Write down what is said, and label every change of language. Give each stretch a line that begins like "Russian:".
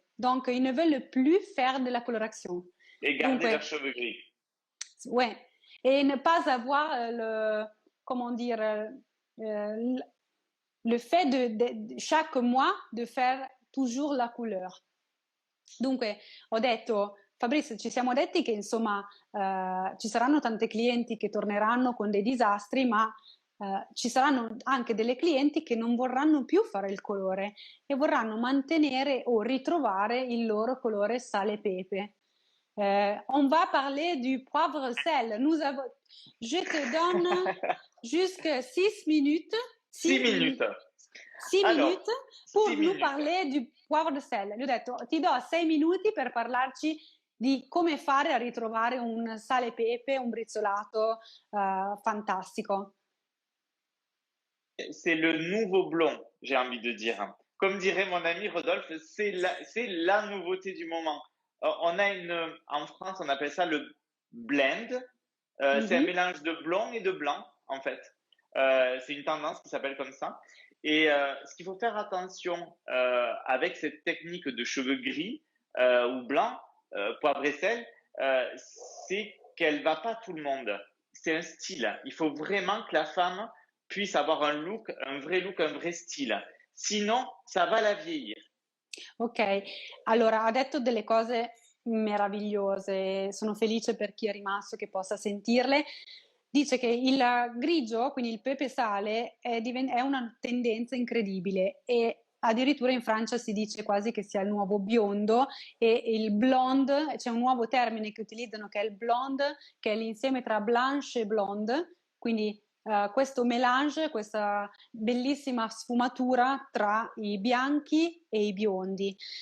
French: Donc, ils ne veulent plus faire de la coloration. Et Donc, garder leurs cheveux gris. ouais. Et ne pas avoir comment dire, le fait de chaque mois de faire toujours la couleur.
Italian: Dunque, ho detto, Fabrizio, ci siamo detti che insomma ci saranno tante clienti che torneranno con dei disastri, ma ci saranno anche delle clienti che non vorranno più fare il colore e vorranno mantenere o ritrovare il loro colore sale e pepe.
French: On va parler du poivre sel. Je te donne jusqu'à 6 minutes. 6 minutes. 6 Alors, minutes pour 6 nous minutes. parler du poivre de sel.
Italian: Gli ho detto, ti do 6 minuti per parlarci di come fare a ritrovare un sale e pepe, un brizzolato fantastico.
French: C'est le nouveau blond, j'ai envie de dire. Comme dirait mon ami Rodolphe, c'est la nouveauté du moment. En France, on appelle ça le blend. C'est un mélange de blond et de blanc, en fait. C'est une tendance qui s'appelle comme ça. Et ce qu'il faut faire attention avec cette technique de cheveux gris ou blancs, poivre et sel, c'est qu'elle va pas tout le monde. C'est un style. Il faut vraiment que la femme puisse avoir un look, un vrai style. Sinon, ça va la vieillir.
Italian: Ok, allora ha detto delle cose meravigliose, sono felice per chi è rimasto che possa sentirle. Dice che il grigio, quindi il pepe sale, è una tendenza incredibile e addirittura in Francia si dice quasi che sia il nuovo biondo e il blonde, c'è un nuovo termine che utilizzano che è il blonde, che è l'insieme tra blanche e blonde, quindi questo mélange, questa bellissima sfumatura tra i bianchi e i biondi.